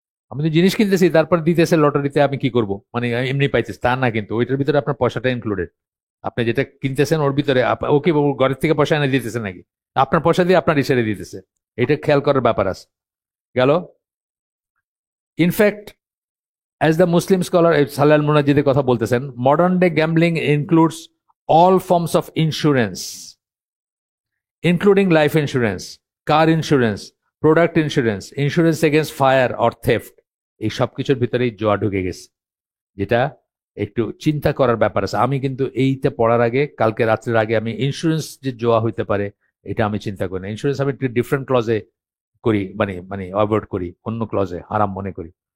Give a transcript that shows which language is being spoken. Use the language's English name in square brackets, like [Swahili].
[Bangla] আমি তো জিনিস কিনতেছি, তারপর দিতেছে লটারিতে, আমি কি করব, মানে এমনি পাইতেছি তা না, কিন্তু ওইটার ভিতরে আপনার পয়সাটা ইনক্লুডেড, আপনি যেটা কিনতেছেন ওর ভিতরে ওকে ঘরের থেকে পয়সা এনে দিতেছে নাকি, আপনার পয়সা দিয়ে আপনার ইশারে দিতেছে, এটা খেয়াল করার ব্যাপার আছে। গেল, in fact [English] As the Muslim scholar Salal Munajjidের [Bangla] কথা বলতেছেন, [English] modern day gambling includes all forms of insurance, including life insurance, car insurance, product insurance, insurance against fire or theft. [Bangla] এই সব কিছুর ভিতরেই জোয়া ঢুকে গেছে, যেটা একটু চিন্তা করার ব্যাপার আছে। আমি কিন্তু এইটা পড়ার আগে, কালকে রাত্রের আগে, আমি ইন্স্যুরেন্স যে জোয়া হইতে পারে এটা আমি চিন্তা করি না। ইন্স্যুরেন্স আমি একটু ডিফারেন্ট ক্লজে করি, মানে মানে অ্যাভয়েড করি, অন্য ক্লজে আরাম মনে করি।